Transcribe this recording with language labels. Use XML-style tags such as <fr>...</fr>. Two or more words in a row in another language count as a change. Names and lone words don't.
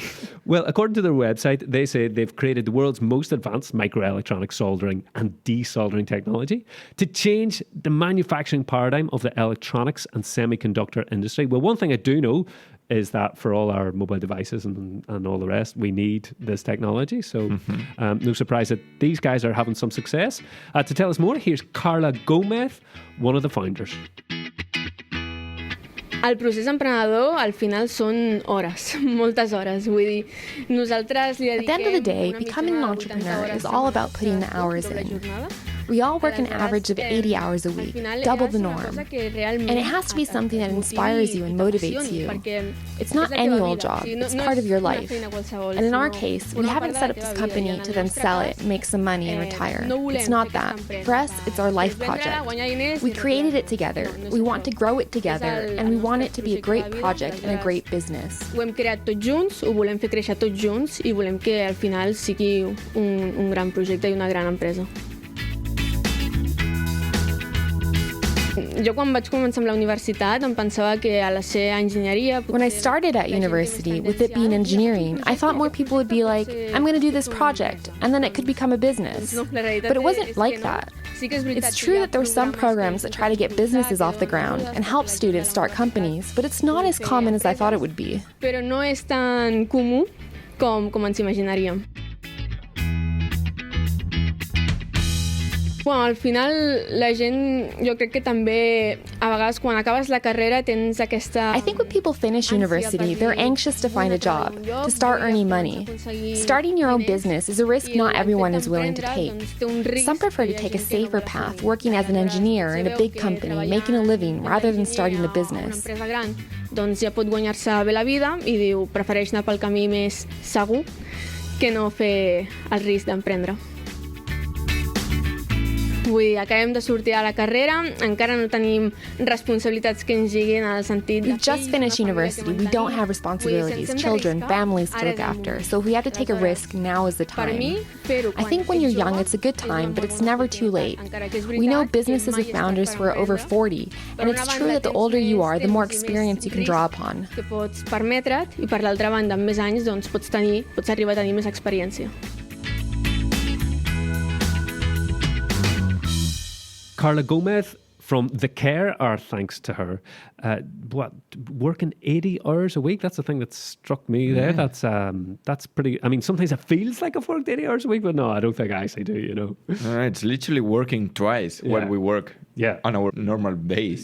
<en>Well, according to their website, they say they've created the world's most advanced microelectronic soldering and desoldering technology to change the manufacturing paradigm of the electronics and semiconductor industry. Well, one thing I do know is that for all our mobile devices and all the rest, we need this technology. So no surprise that these guys are having some success. To tell us more, here's Carla Gómez, one of the founders.</en> <ca>El procés emprenedor, al final, són hores, moltes hores. Vull dir, nosaltres li dediquem...</ca> <en>At the end of the day, becoming an entrepreneur is all about putting the hours in. We all work an average of 80 hours a week, double the norm. And it has to be something that inspires you and motivates you. It's not any old job, it's part of your life. And in our case, we haven't set up this company to then sell it, make some money, and retire. It's not that. For us, it's our life project. We created it together, we want to grow it together, and we want it to be a great project and a great business.</en> <ca>Ho hem creat tots junts, ho volem fer créixer tots junts i volem que al final sigui un gran projecte i una gran empresa. Jo quan vaig començar amb la universitat em pensava que a la ser enginyeria...</ca> <en>When I started at university, with it being engineering, I thought more people would be like, I'm going to do this project, and then it could become a business. But it wasn't like that. It's true that there are some programs that try to get businesses off the ground and help students start companies, but it's not as common as I thought it would be.</en> <ca>Però no és tan comú com ens imaginaríem. Bueno, al final la gent, jo crec que també a vegades quan acabes la carrera tens aquesta...</ca> <en>I think when people finish university, they're anxious to find a job, to start earning money. Starting your own business is a risk not everyone is willing to take. Some prefer to take a safer path, working as an engineer in a big company, making a living, rather than starting a business.</en> <ca>Doncs ja pot guanyar-se bé la vida i diu, prefereix anar pel camí més segur que no fer el risc d'emprendre. Vull dir, acabem de sortir a la carrera, encara no tenim responsabilitats que ens lliguin al sentit...</ca> <en>We've just finished university. We don't have responsibilities, children, families to look after. So if we have to take a risk, now is the time. I think when you're young, it's a good time, but it's never too late. We know businesses with founders who are over 40, and it's true that the older you are, the more experience you can draw upon.</en> <ca>Que pots permetre't, i per l'altra banda, amb més anys, doncs pots arribar a tenir més experiència.</ca> <en>Carla Gómez from The Care, our thanks to her. Working 80 hours a week, that's the thing that struck me there. That's pretty, I mean, sometimes it feels like I've worked 80 hours a week, but no, I don't think I actually do, you know. It's literally working twice what we work on our normal days.</en>